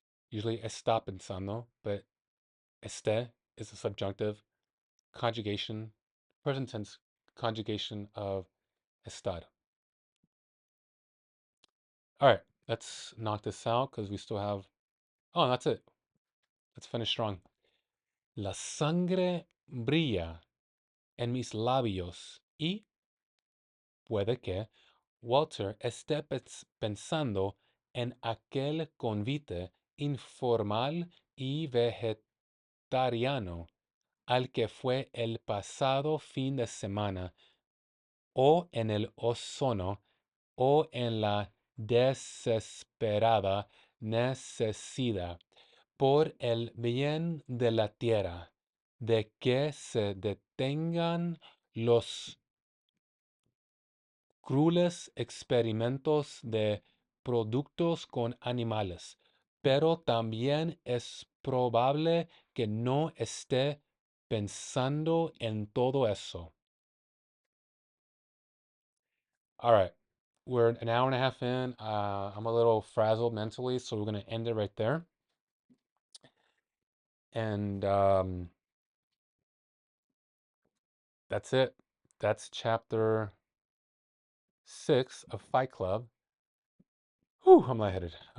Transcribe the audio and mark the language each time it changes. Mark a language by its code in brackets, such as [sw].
[en] Usually [es] está pensando, [en] but esté is a subjunctive conjugation, present tense conjugation of estar. All right, let's knock this out because we still have. Oh, that's it. Let's finish strong. [es] La sangre brilla en mis labios y puede que Walter esté pensando en aquel convite informal y vegetariano al que fue el pasado fin de semana, o en el ozono, o en la desesperada necesidad, por el bien de la tierra, de que se detengan los crueles experimentos de productos con animales, pero también es probable que no esté pensando en todo eso. [en] All right, we're an hour and a half in. I'm a little frazzled mentally, so we're going to end it right there. And that's it. That's chapter 6 of Fight Club. Whew, I'm lightheaded.